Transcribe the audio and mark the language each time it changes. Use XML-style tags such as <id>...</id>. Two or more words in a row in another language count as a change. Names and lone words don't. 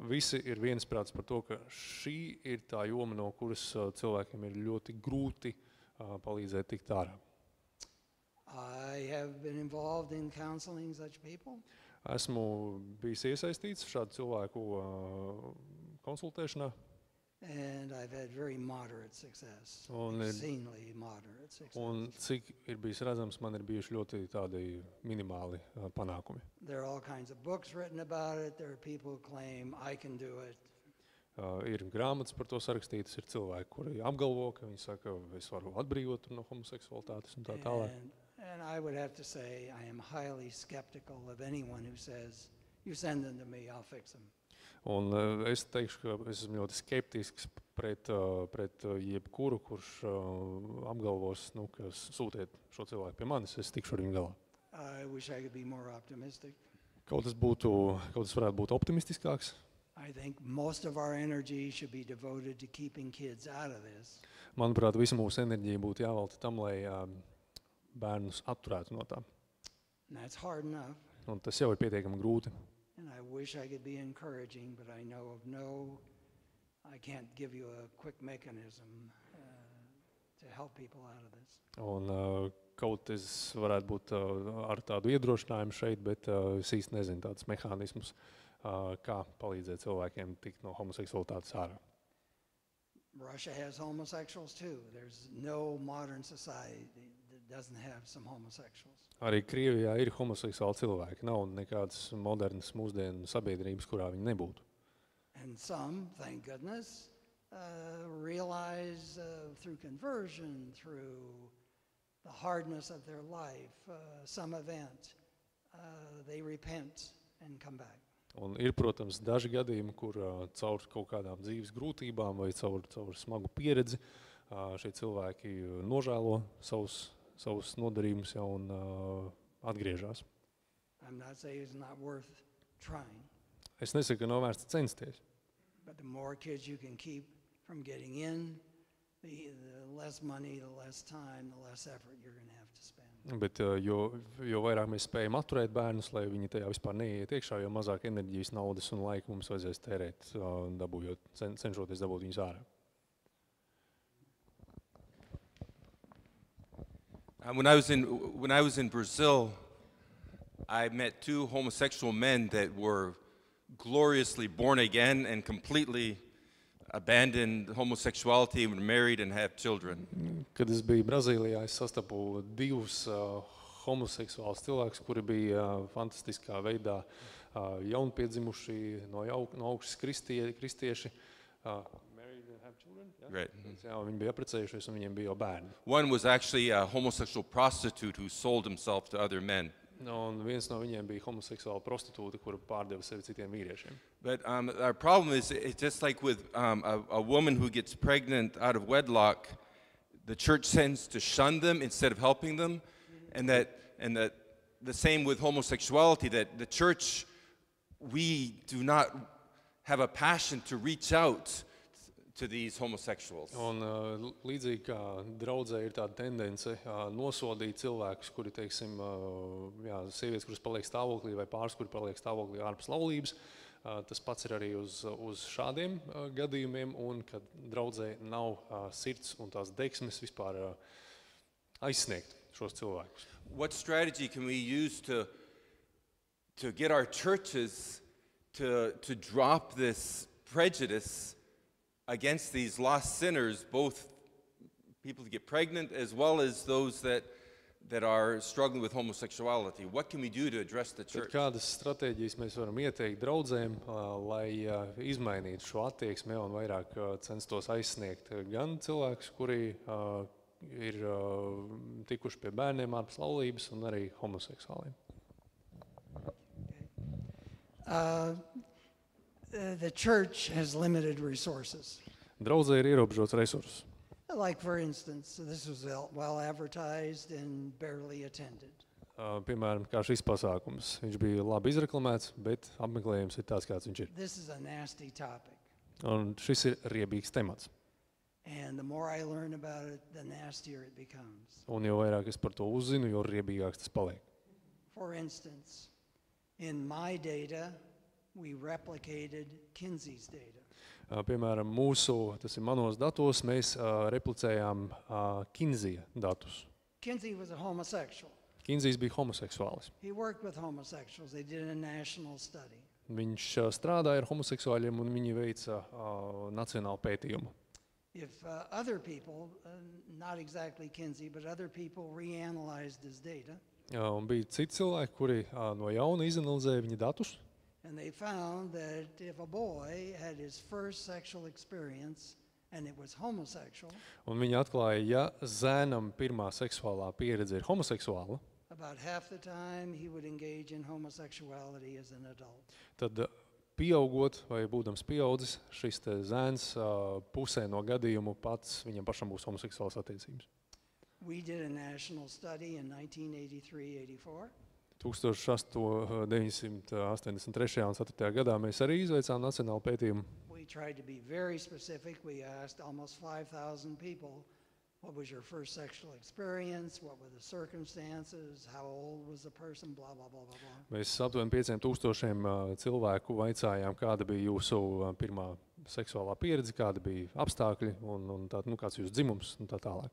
<lv>Visi ir viensprāts par to, ka šī ir tā joma, no kuras cilvēkiem ir ļoti grūti palīdzēt tikt ārā.</lv> <en>I have been involved in counseling such people.</en> <lv>Esmu bijis iesaistīts šādu cilvēku konsultēšanā.</lv> <en>And I've had very moderate success,</en> <lv>Un</lv> <en>exceedingly moderate success.</en> <lv>Un cik ir bijis redzams, man ir bijuši ļoti tādi minimāli panākumi.</lv> <en>There are all kinds of books written about it. There are people who claim I can do it.</en> <lv>Ir grāmatas par to sarakstītas, ir cilvēki, kuri apgalvo, ka viņi saka, es varu atbrīvot no homoseksualitātes un tā tālāk.</lv> <en>And I would have to say I am highly skeptical of anyone who says, you send them to me, I'll fix them.</en> <lv>Un es teikšu, ka es esmu ļoti skeptisks pret jebkuru, kurš apgalvos, ka sūtiet šo cilvēku pie manis, es tikšu ar viņu galā.</lv> <en>I wish I could be more optimistic.</en> <lv>Kaut tas varētu būt optimistiskāks.</lv> <en>I think most of our energy should be devoted to keeping kids out of this.</en> <lv>Manuprāt, visa mūsu enerģija būtu jāvelta tam, lai bērnus atturētu no tā.</lv> <en>And that's hard enough.</en> <lv>Un tas jau ir pietiekami grūti.</lv> <en>And I wish I could be encouraging, but I know of I can't give you a quick mechanism to help people out of this.</en> <lv>Un kaut es varētu būt ar tādu iedrošinājumu šeit, bet es īsti nezinu tādus mehānismus, kā palīdzēt cilvēkiem tikt no homoseksualitātes ārā.</lv> <en>Russia has homosexuals too. There's no modern society that doesn't have some homosexuals.</en> <lv>Arī Krievijā ir homoseksuāli cilvēki. Nav nekādas modernas mūsdienu sabiedrības, kurā viņi nebūtu.</lv> <en>And some, thank goodness, realize through conversion, through the hardness of their life, some event, they repent and come back.</en> <lv>Un ir, protams, daži gadījumi, kur caur kaut kādām dzīves grūtībām vai caur smagu pieredzi šie cilvēki nožēlo savus nodarījumus un atgriežas.</lv> <en>I'm not saying it's not worth trying.</en> <lv>Es nesaku, ka nav vērts censties.</lv> <en>But the more kids you can keep from getting in, the less money, the less time, the less effort you're going to have to spend.</en> <lv>Bet jo vairāk mēs spējam atturēt bērnus, lai viņi tajā vispār neiet iekšā, jo mazāk enerģijas, naudas un laika mums vajadzēs tērēt, cenšoties dabūt viņus ārā.</lv> <en>When I was in Brazil, I met two homosexual men that were gloriously born again and completely abandoned homosexuality, were married and have children.</en> <lv>Kad es biju Brazīlijā, es sastapu divus homoseksuālus cilvēkus, kuri bija fantastiskā veidā jaunpiedzimuši, no augšas kristieši.</lv> <en>Married and have children? Yeah? Right.</en> <lv>Jā, viņi bija apprecējušies un viņiem bija jau bērni.</lv> <en>One was actually a homosexual prostitute who sold himself to other men.</en> <lv>Un viens no viņiem bija homoseksuāla prostitūta, kura pārdeva sevi citiem vīriešiem.</lv> <en>But our problem is, it's just like with a woman who gets pregnant out of wedlock, the church tends to shun them instead of helping them, and that the same with homosexuality, that the church, we do not have a passion to reach out to these homosexuals.</en> <lv>Un līdzīgi kā draudzē ir tāda tendence nosodīt cilvēkus, kuri, teiksim, sievietes, kuras paliek stāvoklī, vai pāris, kuri paliek stāvoklī ārpus laulības, tas pats ir arī uz šādiem gadījumiem, un kad draudzē nav sirds un tās deksmes vispār aizsniegt šos cilvēkus.</lv> <en>What strategy can we use to get our churches to drop this prejudice against these lost sinners, both people to get pregnant as well as those that that are struggling with homosexuality? What can we do to address the</en> <lv>Tad</lv> <en>church?</en> <lv>kādas stratēģijas mēs varam ieteikt draudzēm, lai izmainītu šo attieksmi un vairāk censtos aizsniegt gan cilvēkus, kuri ir tikuši pie bērniem ārpus laulības, un arī homoseksuāliem?</lv> <en>The church has limited resources.</en> <lv>Draudzē ir ierobežots resursus.</lv> <en>Like, for instance, this was well advertised and barely attended.</en> <lv>Piemēram, kā šis pasākums. Viņš bija labi izreklamēts, bet apmeklējums ir tāds, kāds viņš ir.</lv> <en>This is a nasty topic.</en> <lv>Un šis ir riebīgs temats.</lv> <en>And the more I learn about it, the nastier it becomes.</en> <lv>Un jo vairāk es par to uzzinu, jo riebīgāks tas paliek.</lv> <en>For instance, in my data, we replicated Kinsey's data.</en> <lv>Piemēram, tas ir manos datos, mēs replicējām Kinzija datus.</lv> <en>Kinsey was a homosexual.</en> <lv>Kinzijs bija homoseksuālis.</lv> <en>He worked with homosexuals. They did a national study.</en> <lv>Viņš strādāja ar homoseksuāļiem un viņi veica nacionālu pētījumu.</lv> <en>If other people, not exactly Kinsey, but other people reanalyzed his data,</en> <lv>Un bija citi cilvēki, kuri no jauna izanalizēja viņa datus.</lv> <en>and they found that if a boy had his first sexual experience and it was homosexual,</en> <lv>Un viņi atklāja, ja zēnam pirmā seksuālā pieredze ir homoseksuāla,</lv> <en>about half the time he would engage in homosexuality as an adult.</en> <lv>tad pieaugot vai būdams pieaudzis, šis te zēns pusē no gadījumu pats viņam pašam būs homoseksuālas attiecības.</lv> <en>We did a national study in 1983-84.</en> <lv>1983. un 4. gadā mēs arī izveicām nacionālu pētījumu.</lv> <en>We tried to be very specific. We asked almost 5,000 people, what was your first sexual experience? What were the circumstances? How old was the person? Blah, blah, blah, blah, blah.</en> <lv>Mēs aptuveni 5,000 cilvēku vaicājām, kāda bija jūsu pirmā seksuālā pieredze, kāda bija apstākļi un tā, kāds jūsu dzimums un tā tālāk.</lv>